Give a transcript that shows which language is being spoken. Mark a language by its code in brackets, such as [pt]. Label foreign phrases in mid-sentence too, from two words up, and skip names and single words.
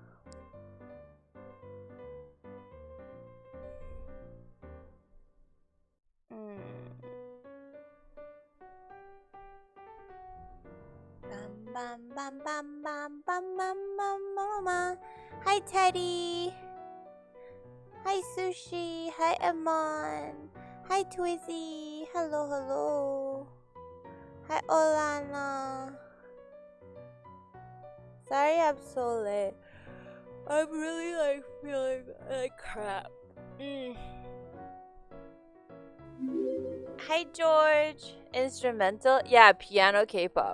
[en] Bam, bam, bam, bam, bam, bam, bam, bam. Hi, Teddy. Hi, Sushi. Hi, Amon. Hi, Twizzy. Hello, hello. Hi, Olana. Sorry I'm so late. I'm really feeling like crap. Hi, George. Instrumental? Yeah, piano K-pop.